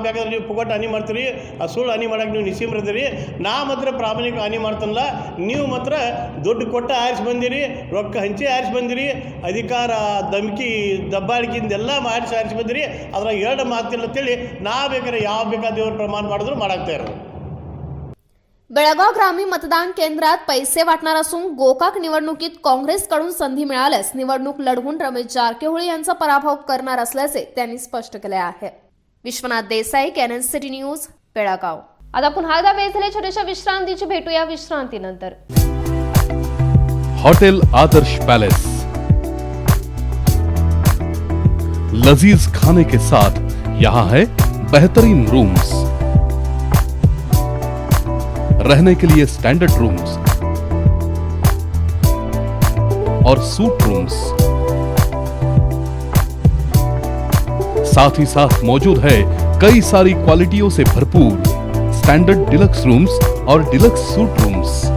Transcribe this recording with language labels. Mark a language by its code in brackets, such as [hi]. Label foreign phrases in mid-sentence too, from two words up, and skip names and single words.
[kn] ಯಾಕಂದ್ರೆ ನೀವು ಪುಗಟ್ಟು ಹಾನಿ ಮಾಡ್ತೀರಿ ಆ ಸುಳ್ಳು ಹಾನಿ ಮಾಡೋಕೆ ನೀವು ನಿಸೀಮ್ರದಿರಿ. ನಾ ಮಾತ್ರ ಪ್ರಾಮಾಣಿಕ ಹಾನಿ ಮಾಡ್ತಾನಲ್ಲ ನೀವು ಮಾತ್ರ ದುಡ್ಡು ಕೊಟ್ಟು ಆರಿಸಿ ಬಂದಿರಿ ರೊಕ್ಕ ಹಂಚಿ ಆರಿಸಿ ಬಂದಿರಿ ಅಧಿಕಾರ ಧಮಕಿ ದಬ್ಬಾಳಿಕೆಯಿಂದೆಲ್ಲ ಮಾಡಿಸಿ ಆರಿಸಿ ಬಂದಿರಿ. ಅದ್ರಾಗ 2 ಮಾತಿಲ್ಲ ಅಂತೇಳಿ ನಾ ಬೇಕಾದ್ರೆ ಯಾವ ಬೇಕಾದ ದೇವ್ರ ಪ್ರಮಾಣ ಮಾಡಿದ್ರು ಮಾಡಾಕ್ತಾ ಇರೋದು. [mr] बेळगाव ग्रामीण मतदान केंद्रात पैसे वाटणार असून गोकाक निवडणुकीत काँग्रेसकडून संधी मिळाल्यास निवडणूक लढवून रमेश जारकिहोळी यांचा पराभव करणार असल्याचे त्यांनी स्पष्ट केले आहे. विश्वनाथ देसाई, कॅनन सिटी न्यूज, बेळगाव. आता पुन्हा एकदा वेळ झाली छोट्याशा विश्रांतीची. भेटूया विश्रांतीनंतर. [hi] होटल आदर्श पैलेस लजीज खाने के साथ यहाँ है बेहतरीन रूम्स, रहने के लिए [en] standard rooms [hi] और [en] suite rooms, [hi] साथ ही साथ मौजूद है कई सारी क्वालिटियों से भरपूर [en] standard deluxe rooms [hi] और [en] deluxe suite rooms.